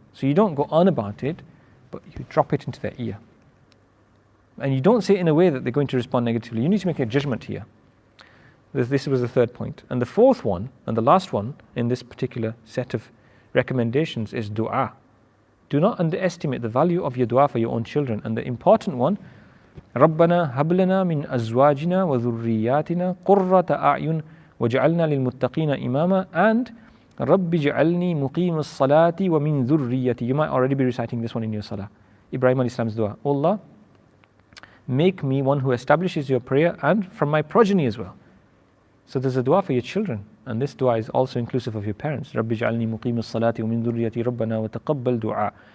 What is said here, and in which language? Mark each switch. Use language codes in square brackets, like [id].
[en] So you don't go on about it, but you drop it into their ear. And you don't say it in a way that they're going to respond negatively. You need to make a judgment here. This was the third point. And the fourth one, and the last one in this particular set of recommendations is dua. Do not underestimate the value of your dua for your own children. And the important one, [ar] رَبَّنَا هَبْ لَنَا مِنْ أَزْوَاجِنَا وَذُرِّيَّاتِنَا قُرَّةَ أَعْيُنٍ وَجَعَلْنَا لِلْمُتَّقِينَ إِمَامًا and رَبِّ جَعَلْنِي مُقِيمَ الصَّلَاةِ وَمِنْ ذُرِّيَّتِي. [en] You might already be reciting this one in your salah. Ibrahim alayhi salam's dua. Oh Allah, make me one who establishes your prayer and from my progeny as well. So there's a dua for your children, and this dua is also inclusive of your parents. [ar] رَبِّ جَعَلْنِي مُقِيمَ الصَّلَاةِ وَمِنْ ذُرِّيَّتِي رَبَّنَا وَتَقَبَّلْ دُعَاء.